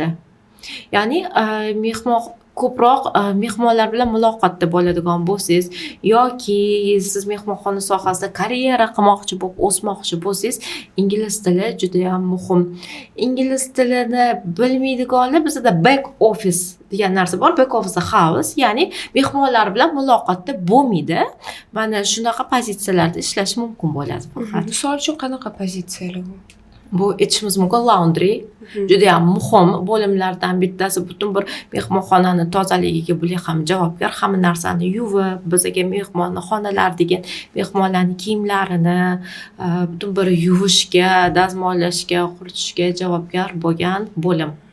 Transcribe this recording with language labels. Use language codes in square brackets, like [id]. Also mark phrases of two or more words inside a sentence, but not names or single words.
[uz] Ya'ni ko'proq mehmonlar bilan muloqotda bo'ladigan bo'lsangiz yoki siz mehmonxona sohasida karyera qilmoqchi bo'lib o'smoqchi bo'lsangiz, ingliz tili juda ham muhim. Ingliz tilini bilmaydiganlar bizda [en] back office [uz] degan narsa bor. [en] Back office house, [uz] ya'ni mehmonlar bilan muloqotda bo'lmaydi. Mana shunaqa pozitsiyalarda ishlash mumkin bo'ladi faqat. Misol uchun qanaqa pozitsiyalar bu? Bu aytishimiz mumkin laundry juda ham muhim bo'limlardan bittasi. Butun bir mehmonxonani tozaligiga bular ham javobgar, hamma narsani yuvib, bizga mehmonxonalar degan mehmonlarning kiyimlarini butun bir yuvishga, dazmollashga, quritishga javobgar bo'lgan bo'lim.